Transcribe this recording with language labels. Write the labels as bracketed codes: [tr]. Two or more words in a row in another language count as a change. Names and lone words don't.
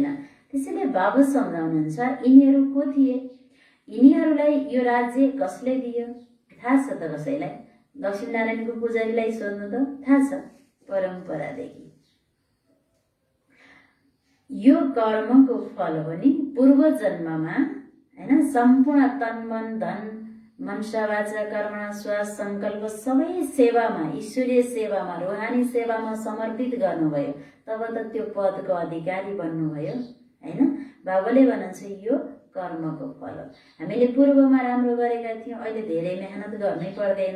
[ne] त्यसैले बाबा सम्झाउनुहुन्छ यिनीहरू को थिए, यिनीहरूलाई यो राज्य कसले दियो? थाहा छ त कसैलाई? लक्ष्मीनारायणको पुजारीलाई सोध्नु त थाहा छ, परम्परादेखि। यो कर्मको फल हो नि। पूर्व जन्ममा हैन सम्पूर्ण तन मन धन [sa] मनसा वाचा कर्मणा [ne] श्वास संकल्प सबै सेवामा, ईश्वरीय सेवामा, रुहानी सेवामा समर्पित गर्नुभयो। तब त त्यो पदको अधिकारी बन्नुभयो हैन। बाबाले भन्नुहुन्छ यो कर्मको फल हो। हामीले पूर्वमा राम्रो गरेका थियौँ, अहिले धेरै मेहनत गर्नै पर्दैन।